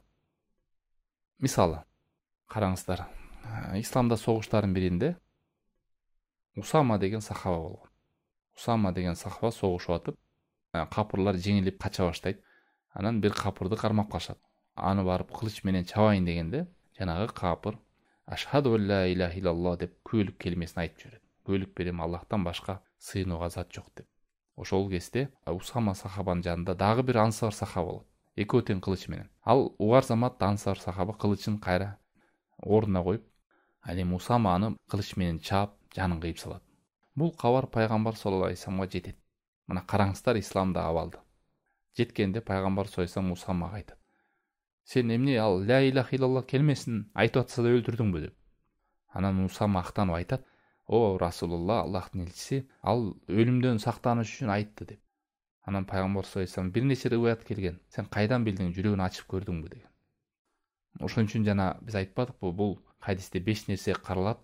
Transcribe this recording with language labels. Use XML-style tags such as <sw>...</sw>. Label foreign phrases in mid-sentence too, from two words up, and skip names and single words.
<ky>Мисалы, караңыздар, исламда согуштардын биринде Усама деген сахаба болгон. Усама деген сахаба согушуп атып, капырлар жеңилип кача баштайт. Анан бир капырды кармап калышат. Аны барып кылыч менен чабайын дегенде, жанагы капыр</ky> <ar>أشهد لا إله إلا الله</ar> <ky>деп күбөлүк келмесин айтып жүрөт. Күбөлүк берем, Аллахтан башка сыйынууга зат жок деп. Ошол кезде Усама сахабанын жанында дагы бир ансар сахаба болот. Экөө тең кылыч менен. Ал угар заматта ансар сахаба кылычын кайра ордуна коюп, ал эми Усама аны кылыч менен чаап, жанын кыйып салат. Бул кабар пайгамбар</ky> <ar>صلى الله عليه وسلم</ar> <ky>жетет. Мына караңыздар исламда абалды. Жеткенде пайгамбар</ky> <ar>صلى الله عليه وسلم</ar> <ky>Усамага айтат: "Сен эмне ал</ky> <ar>لا إله إلا الله</ar> <ky>келмесин айтып атса да өлтүрдүңбү?" деп. Анан Усама актанып айтат: "О Расулулла, Аллахтын элчиси, ал өлүмдөн сактаныш үчүн айтты" деп. Анан пайгамбар</ky> <ar>صلى الله عليه وسلم:</ar> <ky>"Бир нече риваят келген. Сен кайдан билдиң, жүрөгүн ачып көрдүңбү?" деген. Ошон үчүн жана биз айтпадыкпы, бул хадисте 5 нерсе каралат.</ky>